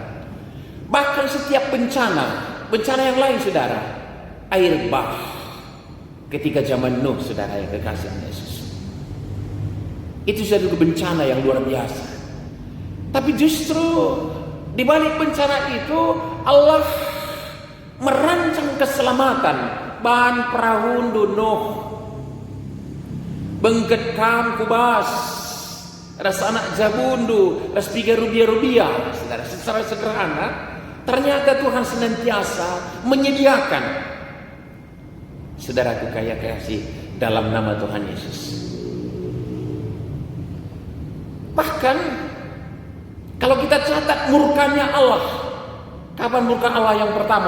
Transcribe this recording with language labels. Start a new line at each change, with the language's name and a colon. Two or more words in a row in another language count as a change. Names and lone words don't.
Indonesian: Bahkan setiap bencana yang lain, saudara, air bah ketika zaman Nuh, saudara yang kekasih Yesus, itu suatu bencana yang luar biasa. Tapi justru di balik bencana itu Allah merancang keselamatan.
Batak Karo: Bahan perahu Nuh bengket kam kubas ras anak jabundu, ras piga rubia-rubia.
Indonesian: Saudara, secara sederhana, ternyata Tuhan senantiasa menyediakan. Saudaraku kaya kasih, dalam nama Tuhan Yesus. Bahkan kalau kita catat murkanya Allah, kapan murka Allah yang pertama?